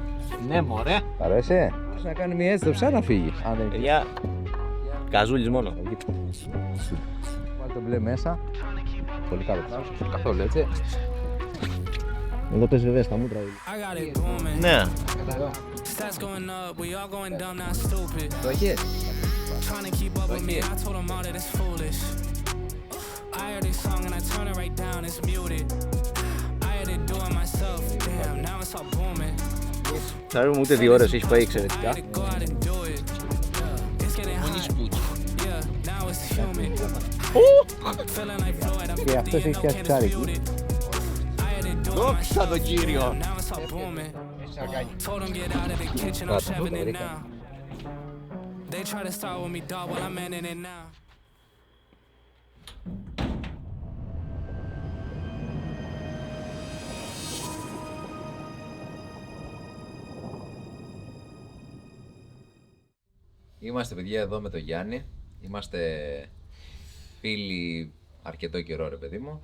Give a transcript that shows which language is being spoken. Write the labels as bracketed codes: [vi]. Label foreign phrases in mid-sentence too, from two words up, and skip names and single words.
[el] Ναι, μωρέ. Τ' αρέσει? Να κάνει μια έτσι το ψάρι να φύγει. Αν δεν Παιδιά, καζούλης μόνο. βάλει το μπλε μέσα. Πολύ καλό ψάρι. Καθόλου έτσι. Εδώ πες βέβαια στα μούτρα. Ναι. [en] Stats going up, we all going dumb, not stupid. [el] Το έχεις? [en] Trying to keep up with me, I told them all that it's foolish. I heard this song and I turn it right down, it's muted. I had to do it myself, damn, now it's all booming. [el] Θα δούμε ούτε 2 ώρες έχει πάει [en] I [el] εξαιρετικά. [en] had to go out and do it. It's getting hot, yeah, now it's humid. Feeling like Floyd, I'm [el] Και αυτός έχει φτιάξει ψάρι εκεί. [en] muted. I had to do it [el] Δόξα τω Κύριο. [en] now it's all booming. Told them get out of the kitchen, I'm shoving it now. They try to start with me, dog, while I'm ending it now. [el] Είμαστε παιδιά εδώ με τον Γιάννη. Είμαστε φίλοι αρκετό καιρό ρε παιδί μου.